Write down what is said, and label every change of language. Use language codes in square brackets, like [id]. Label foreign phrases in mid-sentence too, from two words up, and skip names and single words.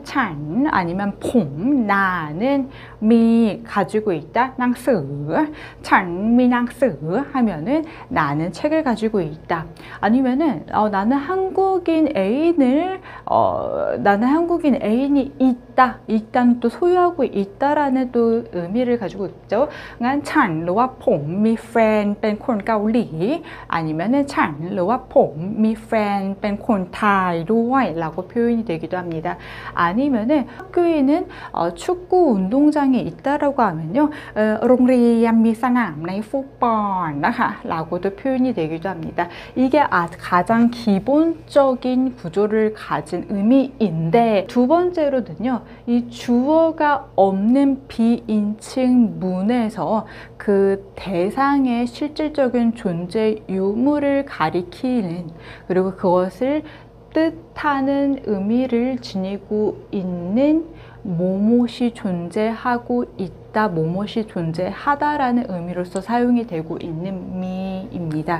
[ko] 찬 아니면 폼, 나는 미 가지고 있다, 낭스, [th] ฉัน มี หนังสือ [ko] 하면은 나는 책을 가지고 있다. 아니면은 나는 한국인 애인이 있다는 또 소유하고 있다라는 또 의미를 가지고 있죠. [th] งั้น ฉัน หรือว่า ผม มี แฟน เป็น คน เกาหลี 아니면은 ฉัน หรือว่า ผม มี แฟน เป็น คน ไทย ด้วย [ko] 라고 표현이 되기도 합니다. 아니면은 학교에는 축구 운동장이 있다라고 하면요. [th] โรงเรียน มี สนาม ใน ฟุตบอล นะคะ [ko] 라고도 표현이 되기도 합니다. 이게 가장 기본적인 구조를 가진 의미인데 두 번째로는요. 이 주어가 없는 비인칭 문에서 그 대상의 실질적인 존재 유무를 가리키는 그리고 그것을 뜻하는 의미를 지니고 있는 뭐뭇이 존재하고 있다, 뭐뭇이 존재하다라는 의미로서 사용이 되고 있는 미입니다.